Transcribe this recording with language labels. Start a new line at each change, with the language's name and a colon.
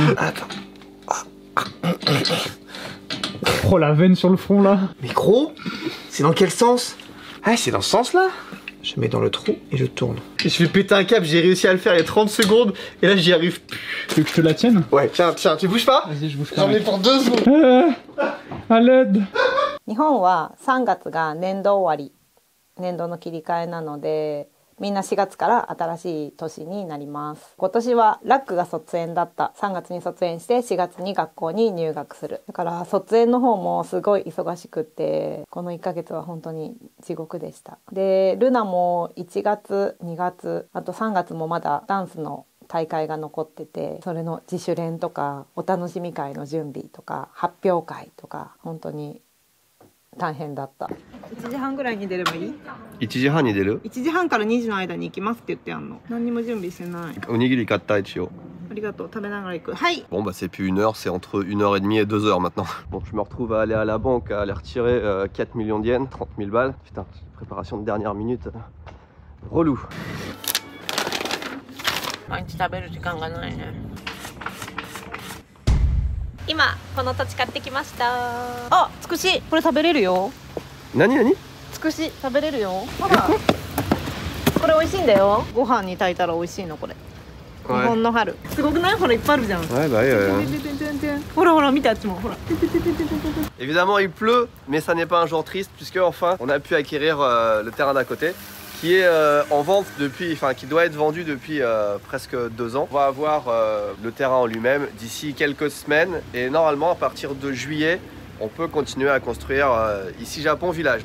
French: Attends. Oh, la veine sur le front là. Mais gros, c'est dans quel sens? Ah, c'est dans ce sens-là. Je mets dans le trou et je tourne. Et je vais péter un câble, j'ai réussi à le faire il y a 30 secondes et là j'y arrive plus. Tu veux que je te la tienne? Ouais, tiens, tu bouges pas? Vas-y, je bouge pas. J'en ai pour 2 secondes. À l'aide.
Japanese: 日本は3月が年度終わり、年度の切り替えなので、みんな4月から新しい年になります。今年はラックが卒園だった。3月に卒園して4月に学校に入学する。だから卒園の方もすごい忙しくって、この1ヶ月は本当に地獄でした。で、ルナも1月、2月、あと3月もまだダンスの大会が残ってて、それの自主練とかお楽しみ会の準備とか発表会とか本当に大変だった。 1時半ぐらいに出ればいい？ 1時半に出る？ 1時半から2時の間に行きますって言ってあんの。何にも準備してない。おにぎり買った一応。ありがとう。食べながら行く。はい。
French: Bon bah c'est plus 1 heure, c'est entre 1h30 et 2 heures maintenant. Bon, je me retrouve à aller à la banque, à aller retirer 4 millions de yens, 30 000 balles. Putain, préparation de dernière minute. Relou.
Japanese: 毎日食べる時間がないね。今この土地買ってきました。あ、つくし、これ食べれるよ。何？つくし食べれるよ。ほら。これ美味しいんだよ。ご飯に炊いたら美味しいのこれ。日本の春。すごくない？ほらいっぱいあるじゃん。
French: Ouais, bah ouais.
Japanese: ほらほら見てあっちもほら。
French: Évidemment il pleut, mais ça n'est pas un jour triste puisque enfin on a pu acquérir le terrain d'à côté qui est en vente depuis, enfin qui doit être vendu depuis presque 2 ans. On va avoir le terrain en lui-même d'ici quelques semaines et normalement à partir de juillet, on peut continuer à construire ici Japon Village.